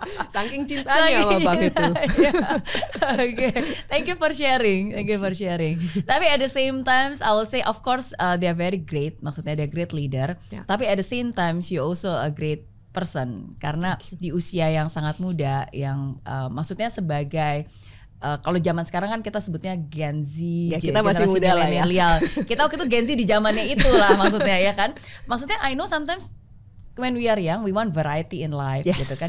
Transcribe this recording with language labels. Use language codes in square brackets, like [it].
[id] Saking cintanya sama bank itu. [en] Okay. Thank you for sharing. [id] Tapi [en] at the same time, I will say of course they are very great. [id] Maksudnya [en] they're great leader. [id] Tapi [en] at the same time you also a great person. [id] Karena di usia yang sangat muda, yang maksudnya sebagai kalau zaman sekarang kan kita sebutnya Gen Z, kita masih muda lah ya. Kita waktu itu Gen Z di zamannya itulah maksudnya ya kan. Maksudnya [en] I know sometimes when we are young we want variety in life [id] gitu kan.